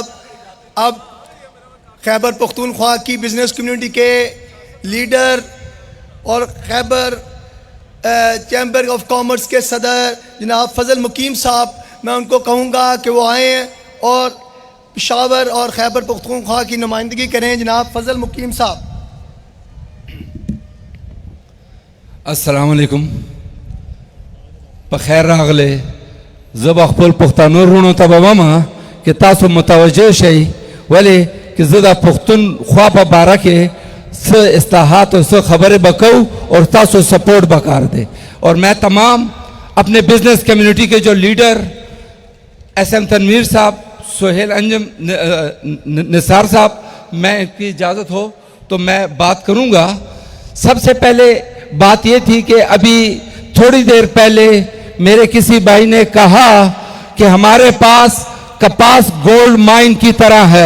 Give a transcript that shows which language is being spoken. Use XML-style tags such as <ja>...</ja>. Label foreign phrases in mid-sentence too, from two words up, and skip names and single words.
<ur>اب خیبر پختونخوا کی بزنس کمیونٹی کے لیڈر اور خیبر چیمبر آف کامرس کے صدر جناب فضل مقیم صاحب، میں ان کو کہوں گا کہ وہ آئیں اور پشاور اور خیبر پختونخوا کی نمائندگی کریں. جناب فضل مقیم صاحب. السلام علیکم.</ur> <ps>بخیر راغلے. زب خپل پښتنو رونو ته به وایم چې تاسو متوجه شئ ولې چې زه د پښتونخوا په باره کې څه اصلاحات اور څه خبرې به کوم اور تاسو سپورٹ به کار دے.</ps> <ur>اور میں تمام اپنے بزنس کمیونٹی کے جو لیڈر ایس ایم تنویر صاحب، سہیل انجم نثار صاحب، میں ان کی اجازت ہو تو میں بات کروں گا. سب سے پہلے بات یہ تھی کہ ابھی تھوڑی دیر پہلے میرے کسی بھائی نے کہا کہ ہمارے پاس کپاس گولڈ مائن کی طرح ہے.</ur>